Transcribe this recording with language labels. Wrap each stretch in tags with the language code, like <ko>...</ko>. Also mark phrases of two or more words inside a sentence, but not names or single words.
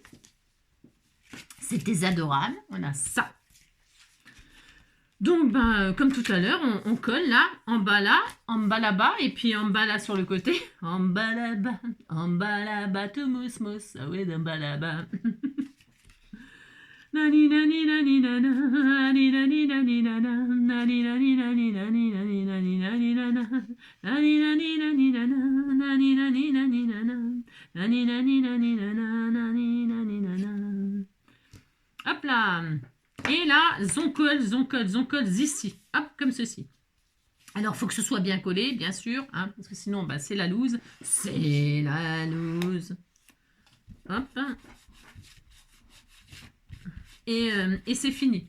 <fr>C'était adorable. On a ça. Donc, comme tout à l'heure, on colle là, en bas là-bas, et puis en bas là sur le côté. En bas là-bas, tout mousse, ah oui, en bas là-bas. Nani nani nani nana, nani nani nani nana, nani nani nani nani nani nani nani nana, nani nani nani nana, nani nani nani nana, nani nani nani nana, nani nani nana. Hop là. Et là, on colle ici. Hop, comme ceci. Alors, il faut que ce soit bien collé, bien sûr, hein, parce que sinon, c'est la loose. C'est la loose. Hop. Et c'est fini.</fr>